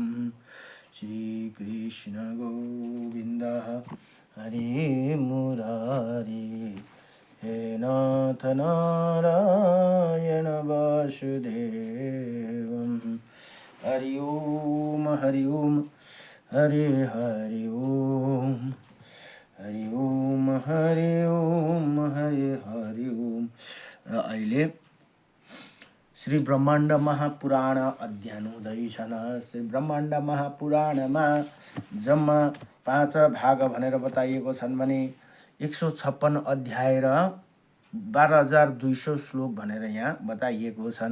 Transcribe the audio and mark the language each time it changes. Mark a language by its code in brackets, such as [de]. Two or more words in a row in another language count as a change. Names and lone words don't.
[sa] श्री कृष्ण गोविन्द हरे मुरारी हे नाथ नारायण वासुदेवं। हरि ओम हरि ओम हरे हरि ओम हरि ओम हरि ओम हरे हरि ओम। [ne] र अहिले श्री ब्रह्माण्ड महापुराण अध्ययन हुँदैछन्। श्री ब्रह्माण्ड महापुराणमा जम्मा 5 भाग भनेर बताइएको छन् भने 156 अध्याय र 12,200 श्लोक भनेर यहाँ बताइएको छन्।